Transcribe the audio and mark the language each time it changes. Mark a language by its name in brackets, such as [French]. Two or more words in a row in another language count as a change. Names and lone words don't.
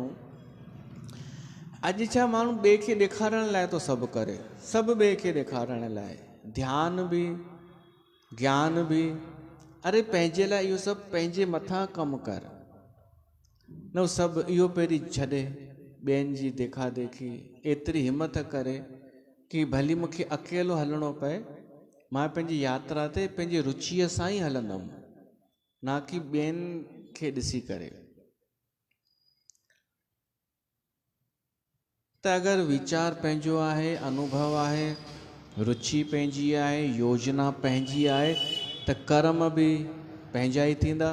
[Sindhi] अॼु छा माण्हू ॿिए खे ॾेखारण लाइ थो सभु करे, सभु ॿिए खे ॾेखारण लाइ, ध्यानु बि ज्ञान बि। अरे पंहिंजे लाइ इहो सभु पंहिंजे मथां कमु कर न, सभु इहो पहिरीं छॾे, ॿियनि जी देखा देखी। एतिरी हिमत करे कि भली मूंखे अकेलो हलणो पए, मां पंहिंजी यात्रा ते पंहिंजी रुचीअ सां ई हलंदुमि, ना कि ॿियनि खे ॾिसी करे। त अगरि वीचार पंहिंजो आहे, अनुभव आहे, रुचि पंहिंजी आहे, योजना पंहिंजी आहे, त कर्म बि पंहिंजा ई थींदा।